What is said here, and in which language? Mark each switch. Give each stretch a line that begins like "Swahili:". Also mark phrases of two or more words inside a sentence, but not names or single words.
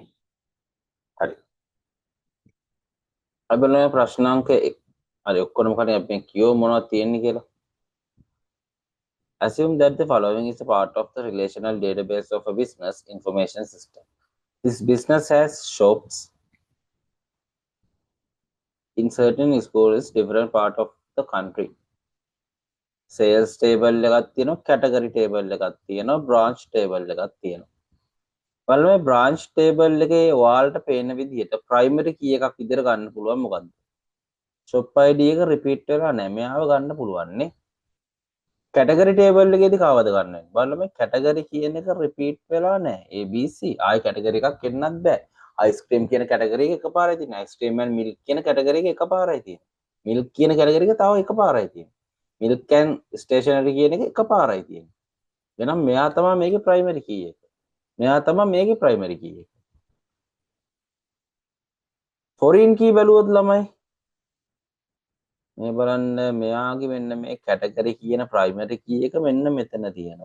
Sinhala: හරි. අපි බලමු ප්‍රශ්නාංක 1. හරි ඔක්කොම කලින් අපි කියව මොනවද තියෙන්නේ කියලා.
English: Assume that the following is a part of the relational database of a business information system. This business has shops in certain schools different part of the country. Sales table
Sinhala: එකක් තියෙනවා,
English: category table
Sinhala: එකක් තියෙනවා,
English: branch table
Sinhala: එකක් තියෙනවා. බලන්න මේ
English: branch table
Sinhala: එකේ ඔයාලට පේන විදිහට
English: primary key
Sinhala: එකක් විදිහට ගන්න පුළුවන් මොකද්ද?
English: shop ID
Sinhala: එක repeat වෙලා නැහැ. මෙයාව ගන්න පුළුවන් නේ.
English: category table
Sinhala: එකේදී කවවද ගන්න වෙන්නේ? බලන්න මේ category කියන එක repeat වෙලා නැහැ. ABC ආයි category එකක් එන්නත් බෑ.
English: ice cream
Sinhala: කියන category එක එකපාරයි තියෙන්නේ.
English: ice cream and milk
Sinhala: කියන category එක එකපාරයි තියෙන්නේ. milk කියන category එක තව එකපාරයි තියෙන්නේ.
English: milk and stationery
Sinhala: කියන එක එකපාරයි තියෙන්නේ. එහෙනම් මෙයා තමයි මේකේ
English: primary key
Sinhala: එක. මෙයා තමයි මේකේ
English: primary key
Sinhala: එක.
English: foreign key
Sinhala: බැලුවොත් ළමයි මේ බලන්න මෙයාගේ මෙන්න මේ category කියන
English: primary key
Sinhala: එක මෙන්න මෙතන තියෙනවා.